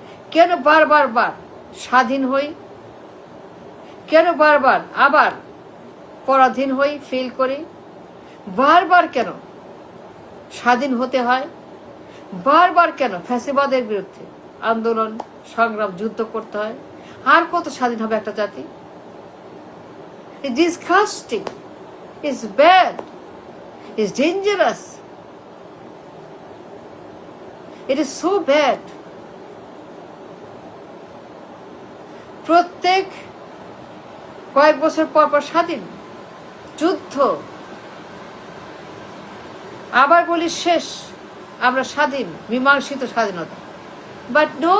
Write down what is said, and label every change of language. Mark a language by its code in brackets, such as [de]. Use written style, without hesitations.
[bn] কেন বারবার স্বাধীন হই? কেন বারবার আবার পরাধীন হই, ফেল করি? বারবার কেন স্বাধীন হতে হয়? বারবার কেন ফ্যাসিবাদের বিরুদ্ধে আন্দোলন, সংগ্রাম, যুদ্ধ করতে হয়? আর কত স্বাধীন হবে একটা জাতি? [en] It's disgusting, it's bad, it's dangerous, it is so bad. [bn] প্রত্যেক কয়েক বছর পর স্বাধীন, যুদ্ধ, আবার বলি শেষ, আমরা স্বাধীন, মীমাংসিত স্বাধীনতা। [en] But no, we are wrong, again we are wrong.